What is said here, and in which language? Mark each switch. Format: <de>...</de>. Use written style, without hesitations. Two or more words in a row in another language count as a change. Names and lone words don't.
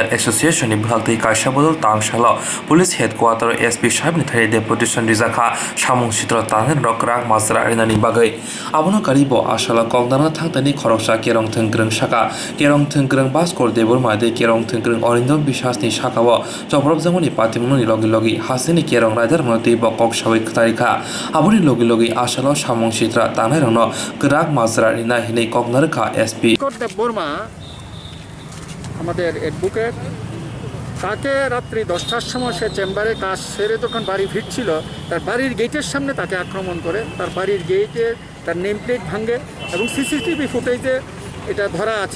<trp>एसोसिएशननि बुखाक्ति कायसा बदल तांगसाल</trp> <en>police headquarter</en> <trp>एसपि साहेबनि थाखाय डेपुटेसन रिजाखा सामुं सिद्रा तांनाय रं क्राक माजरा आरिनानि बागै आबोनो कारिब आसाला कगदाना थांतानि खरकसा केरं थोंग्रों साखा केरं थोंग्रों भास्कर देबबर्माति केरं थोंग्रों अरिन्दम विश्वासनि सागाव जप्रबजामनि पातिमुनि लगे लगे हासिनि केरं राइडार मनति बकक सावै खतारिखा आबोनि लगे लगे आसाला सामुं सिद्रा तांनाय रं क्राक माजरा आरिना हिनै कगनारखा एसपि</trp> <bn>দেববর্মা আমাদের অ্যাডভোকেট, তাকে রাত্রি 10টার সময় সে চেম্বারে কাজ সেরে যখন বাড়ি ফিরছিল, তার বাড়ির গেটের সামনে তাকে আক্রমণ করে, তার বাড়ির গেটে তার</bn> <en>name plate</en> <bn>ভাঙে এবং</bn> <en>CCTV footage</en> <bn>এটা ধরা আছে।</bn>